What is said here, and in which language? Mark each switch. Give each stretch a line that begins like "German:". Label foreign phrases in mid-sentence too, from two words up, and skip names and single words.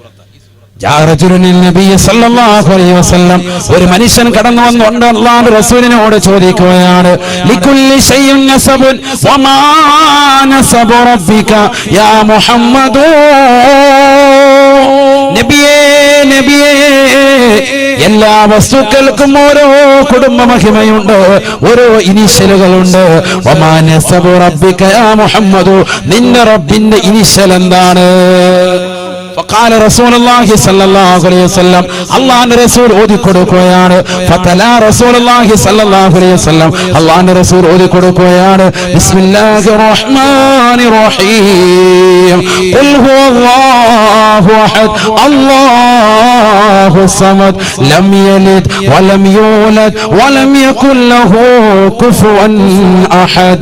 Malayalam: ഒരു മനുഷ്യൻ കടന്നു വന്നുകൊണ്ട് അല്ലാഹുവിന്റെ റസൂലിനോട് ചോദിക്കുകയാണ്,
Arabic: لكل شيء نسب وما نسب ربك يا محمد.
Malayalam: നബിയേ നബിയേ, എല്ലാ വസ്തുക്കൾക്കും ഓരോ കുടുംബ മഹിമയുണ്ട്, ഓരോ ഇനിഷ്യലുകളുണ്ട്.
Arabic: وما نسب ربك يا محمد,
Malayalam: നിന്റെ റബ്ബിന്റെ ഇനിഷ്യൽ എന്താണ്?
Arabic: فقال رسول الله صلى الله عليه وسلم.
Malayalam: അല്ലാഹുവിന്റെ റസൂൽ ഓതി കൊടുക്കുകയാണ്.
Arabic: فتلا رسول الله صلى الله عليه وسلم.
Malayalam: അല്ലാഹുവിന്റെ റസൂൽ ഓതി കൊടുക്കുകയാണ്,
Arabic: بسم الله الرحمن الرحيم. قل هو الله أحد الله الصمد لم يلد ولم يولد ولم يكن له كفوا أحد.